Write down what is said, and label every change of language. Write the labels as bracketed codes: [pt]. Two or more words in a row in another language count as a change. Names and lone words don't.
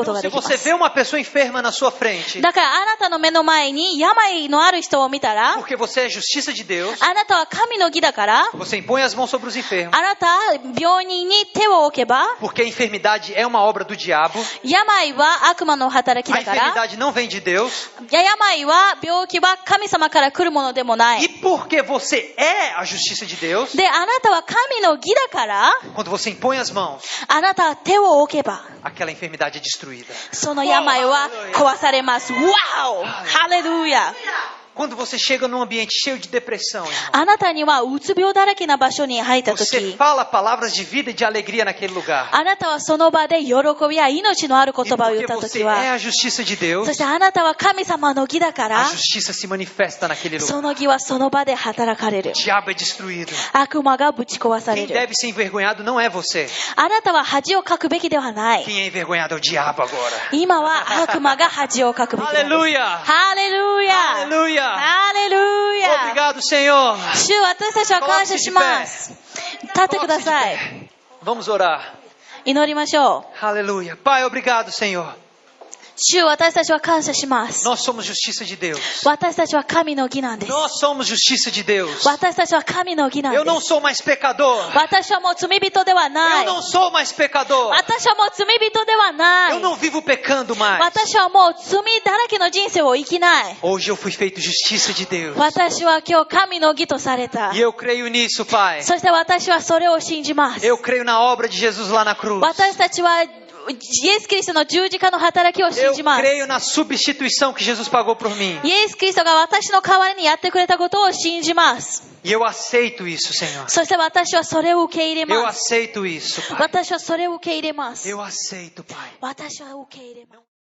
[pt] Então, [ja] が [pt] se [ja] できま [pt] você [ja] す。 [pt] vê uma pessoa enferma na sua frente, [ja] だからあなたの目の前に病のある人を見たら、 [pt] porque você é justiça de Deus, [ja] あなたは神の義だから、 [pt] você impõe as mãos sobre os enfermos, [ja] あなた病人に手を置けば、 [pt] porque a enfermidade é uma obra do diabo, [ja] 病は悪魔の働き [pt] a [ja] だから、 [pt] enfermidade não vem de Deus, [ja] 病は病気は神様から来るものでもない。 [pt] e porque você é a justiça de Deus, [ja] で、あなたは神の義だから、 [pt] quando você impõe as mãos, [ja] あなたは手を置けば、 [pt] aquela enfermidade é destruída. [ja] その病は壊されます。わお！ハレルヤ！ [pt] Quando você chega num ambiente cheio de depressão, irmão, [ja] あなたにはうつ病だらけな場所に入ったと [pt] você [ja] き、 [pt] fala palavras de vida e de alegria naquele lugar. [ja] あなたはその場で喜びや命のある言 [pt] E [ja] 葉を言っ [pt] porque [ja] たと [pt] você [ja] きは、 [pt] é a justiça de Deus, [ja] そしてあなたは神様の義だか [pt] a [ja] ら、 [pt] justiça se manifesta naquele [ja] そ [pt] lugar. [ja] の義はその場で働かれる [pt] O。diabo é destruído. [ja] 悪魔がぶち壊され [pt] Quem [ja] る。 [pt] deve ser envergonhado não é você. [ja] あなたは恥をかくべきではない。 [pt] Quem é envergonhado é o diabo agora. [ja] 今は悪魔が恥をかくべきなんです。 [pt] Aleluia! [ja] ハレルヤ！ [pt] Aleluia! [ja] ハレルヤ！ [pt] Obrigado, Senhor. [ja] 主、私たちは感謝します。立ってください。 [pt] Vamos orar. [ja] 祈りましょう。 [pt] Aleluia. Pai, obrigado, Senhor. [ja] 主、私たちは感謝します。 [pt] Nós somos justiça de Deus. [ja] 私たちは神の義なんです。 [pt] Nós somos justiça de Deus. [ja] 私たちは神の義なん [pt] Eu [ja] で [pt] não [ja] す。 [pt] sou mais pecador. [ja] 私はもう罪人ではな [pt] Eu [ja] い。 [pt] não sou mais pecador. [ja] 私はもう罪人ではな [pt] Eu [ja] い。 [pt] não vivo pecando mais. [ja] 私はもう罪だらけの人生を生きない。 [pt] Hoje eu fui feito justiça de Deus. [ja] 私は今日神の義とされた [pt] E。eu creio nisso, Pai. [ja] そして私はそれを信じます。 [pt] Eu creio na obra de Jesus lá na cruz. [ja] 私たちはイエス・キリストの十字架の働きを信 [pt] Eu [ja] じます。 [pt] creio na substituição que Jesus pagou por mim. [ja] イエス・キリストが私の代わりにやってくれたことを信じます。 [pt] E eu aceito isso, Senhor. [ja] そして私はそれを受け入れ [pt] Eu [ja] ます。 [pt] aceito isso, Pai. [ja] 私はそれを受け入れます。 [pt] Eu aceito, Pai. [ja] 私は受け入れます。